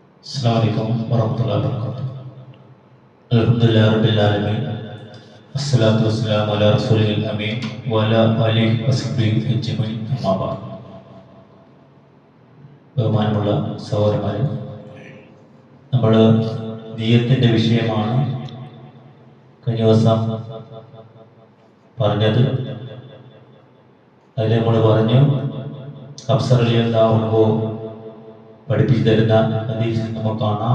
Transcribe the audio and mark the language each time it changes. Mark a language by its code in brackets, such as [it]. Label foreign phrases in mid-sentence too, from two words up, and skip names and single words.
[ar] السلام عليكم ورحمة الله وبركاته. الحمد لله رب العالمين. الصلاة والسلام على رسوله الأمين وعلى آله وصحبه أجمعين. أما بعد. [ml] ബഹുമാനമുള്ള സഹോദരന്മാരെ, നമ്മൾ നിയ്യത്തിന്റെ വിഷയമാണ് കഴിഞ്ഞ ദിവസം പറഞ്ഞത്. അതിൽ നമ്മൾ പറഞ്ഞു അഫ്സർ [ar] رضي الله عنه [ml] പഠിപ്പിച്ചു തരുന്ന ഹദീസ് നമുക്ക് കാണാം.